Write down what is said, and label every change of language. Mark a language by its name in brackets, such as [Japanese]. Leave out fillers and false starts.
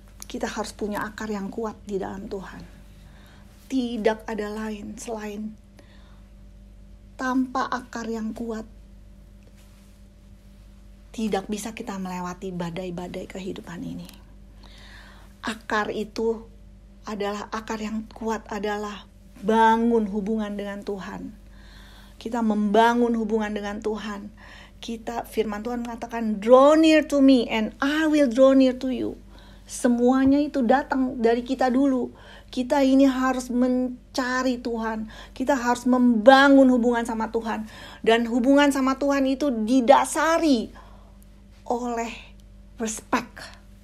[Indonesian] Kita harus punya akar yang kuat di dalam Tuhan. Tidak ada lain selain tanpa akar yang kuat, tidak bisa kita melewati badai-badai kehidupan ini. Akar itu adalah, akar yang kuat adalah bangun hubungan dengan Tuhan. Kita membangun hubungan dengan Tuhan. Firman Tuhan mengatakan, [English] "Draw near to me and I will draw near to you." [Indonesian] Semuanya itu datang dari kita dulu. Kita ini harus mencari Tuhan. Kita harus membangun hubungan sama Tuhan. Dan hubungan sama Tuhan itu didasari oleh respect.